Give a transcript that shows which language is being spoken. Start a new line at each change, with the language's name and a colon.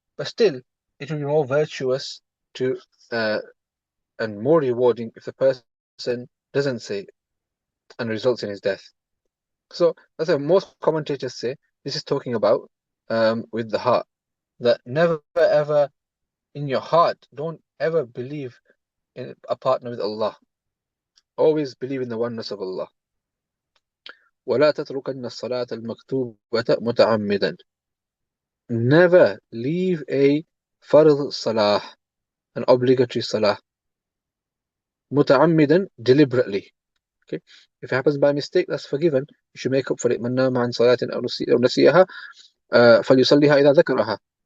English: But still, it will be more virtuous to and more rewarding if the person doesn't say it and results in his death. So that's what most commentators say. This is talking about with the heart. That never ever in your heart, don't ever believe in a partner with Allah. Always believe in the oneness of Allah.
Arabic: ولا تتركن الصلاة المكتوبة متعمدا.
English: Never leave a فرض salah, an obligatory salah, متعمدا, deliberately. Okay, if it happens by mistake, that's forgiven. You should make up for it.
Arabic: من نام عن صلاة أو نسيها فليصليها إذا ذكرها.